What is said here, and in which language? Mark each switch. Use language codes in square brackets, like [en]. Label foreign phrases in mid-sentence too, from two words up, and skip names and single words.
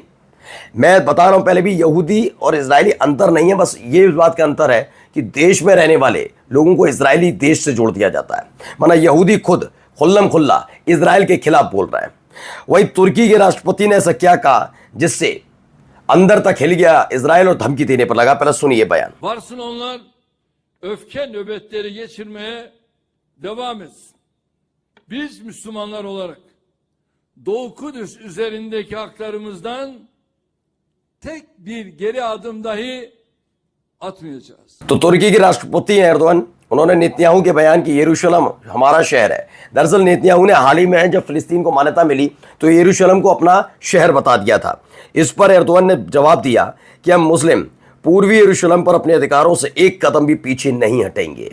[hi] मैं बता रहा हूं पहले भी, यहूदी और इजरायली अंतर नहीं है, बस ये इस बात का अंतर है कि देश में रहने वाले लोगों को इजरायली देश से जोड़ दिया जाता है, वरना यहूदी खुद खुल्लम खुल्ला इजराइल के खिलाफ बोल रहा है। वहीं तुर्की के राष्ट्रपति ने ऐसा क्या कहा जिससे अंदर तक हिल गया इजराइल और धमकी देने पर लगा। पहले सुनिए बयान। [tr] Varsın onlar öfke nöbetleri geçirmeye devam etsin. Biz Müslümanlar olarak Doğu Kudüs üzerindeki haklarımızdan tek bir geri adım dahi atmayacağız. [hi] तो तुर्की के राष्ट्रपति हैं एर्दोगन, उन्होंने नेतन्याहू के बयान की यरूशलेम हमारा शहर है। दरअसल नेतन्याहू ने हाल ही में जब फिलिस्तीन को मान्यता मिली तो यरूशलेम को अपना शहर बता दिया था। इस पर एर्दोगन ने जवाब दिया कि हम मुस्लिम पूर्वी यरूशलेम पर अपने अधिकारों से एक कदम भी पीछे नहीं हटेंगे।